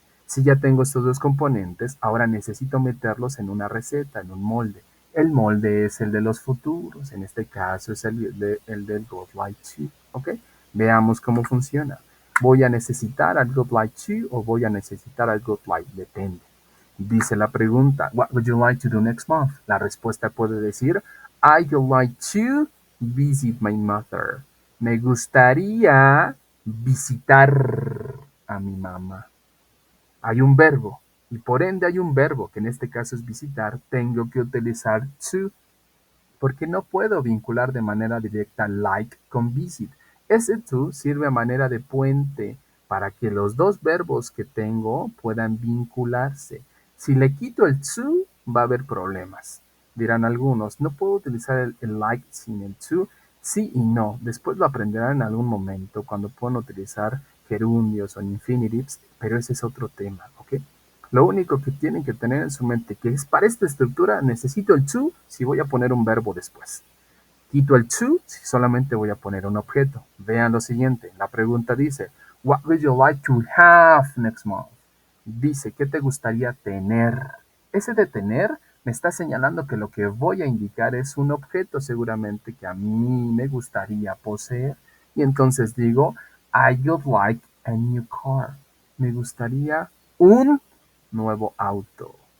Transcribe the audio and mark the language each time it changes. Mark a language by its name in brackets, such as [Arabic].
[Spanish] Si ya tengo estos dos componentes, ahora necesito meterlos en una receta, en un molde. El molde es el de los futuros, en este caso es el del God Like To, ¿ok? Veamos cómo funciona. ¿Voy a necesitar algo like to o voy a necesitar algo like depende? Dice la pregunta, [English] What would you like to do next month? [Spanish] La respuesta puede decir, [English] I would like to visit my mother. [Spanish] Me gustaría visitar a mi mamá. Hay un verbo y por ende hay un verbo que en este caso es visitar. Tengo que utilizar to porque no puedo vincular de manera directa like con visit. Ese to sirve a manera de puente para que los dos verbos que tengo puedan vincularse. Si le quito el to, va a haber problemas. Dirán algunos, no puedo utilizar el like sin el to. Sí y no. Después lo aprenderán en algún momento cuando puedan utilizar gerundios o infinitives, pero ese es otro tema, ¿ok? Lo único que tienen que tener en su mente que es para esta estructura necesito el to si voy a poner un verbo después. Quito el to si solamente voy a poner un objeto. Vean lo siguiente. La pregunta dice, [English] What would you like to have next month? [Spanish] Dice, ¿qué te gustaría tener? Ese de tener me está señalando que lo que voy a indicar es un objeto seguramente que a mí me gustaría poseer. Y entonces digo, [English] I would like a new car. [Spanish] Me gustaría un nuevo auto.